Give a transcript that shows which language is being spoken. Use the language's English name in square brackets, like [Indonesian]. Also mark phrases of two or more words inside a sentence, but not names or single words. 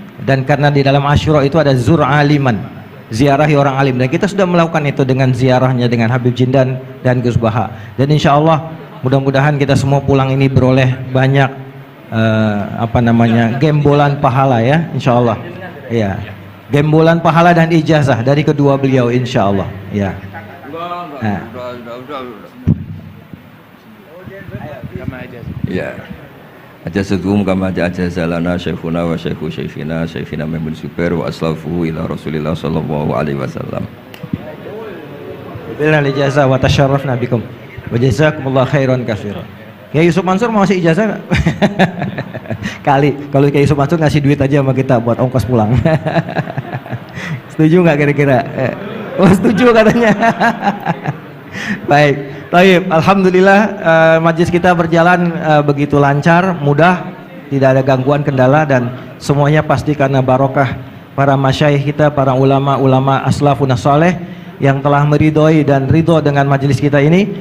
[Indonesian] Dan karena di dalam Asyura itu ada [Arabic] زر عالما, [Indonesian] ziarahi orang alim, dan kita sudah melakukan itu dengan ziarahnya dengan Habib Jindan dan Gus Baha. Dan [Arabic] إن شاء الله [Indonesian] mudah-mudahan kita semua pulang ini beroleh banyak gembolan pahala ya, [Arabic] إن شاء الله. [Indonesian] Ya, gembolan pahala dan ijazah dari kedua beliau [Arabic] إن شاء الله. [Indonesian] Ya. Ya. [Arabic] أجازكم كما أجازنا شيخنا وشيخ شيخنا شيخنا Maimun Zubair وأسلافه إلى رسول الله صلى الله عليه وسلم. بالإجازة وتشرفنا بكم. وجزاكم الله خيرا كثيرا. [Indonesian] Kiai Yusuf Mansur mau ngasih ijazah enggak? Kali kalau Kiai Yusuf Mansur ngasih duit aja sama kita buat ongkos pulang. Setuju nggak kira-kira? Oh, setuju katanya. Baik. Baik, alhamdulillah majlis kita berjalan begitu lancar, mudah, tidak ada gangguan kendala, dan semuanya pasti karena barokah para masyayikh kita, para ulama-ulama [Arabic] أسلاف صالح [Indonesian] yang telah meridhoi dan ridho dengan majlis kita ini.